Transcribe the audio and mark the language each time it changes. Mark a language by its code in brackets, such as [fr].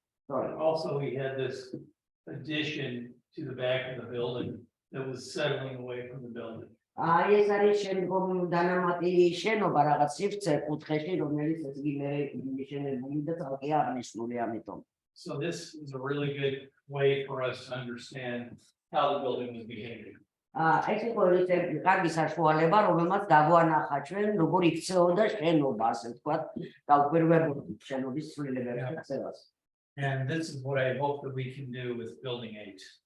[en] Also, we had this addition to the back of the building that was settling away from the building. [ka] ეს არის შემდგომ დანამატი შენობა რაღაც სივრცე კუთხეში, რომელიც ეს მიშენებული და თალკი აღნიშნული ამიტომ. [en] So this is a really good way for us to understand how the building was behaving. [ka] ეს იყო კარგი საშუალება, რომელმაც დაგვანახა ჩვენ როგორ იქცეოდა შენობა, ასე ვთქვათ, დაუკვირვებულ შენობის ცვლილებებს ქცევას. [en] And this is what I hope that we can do with building 8.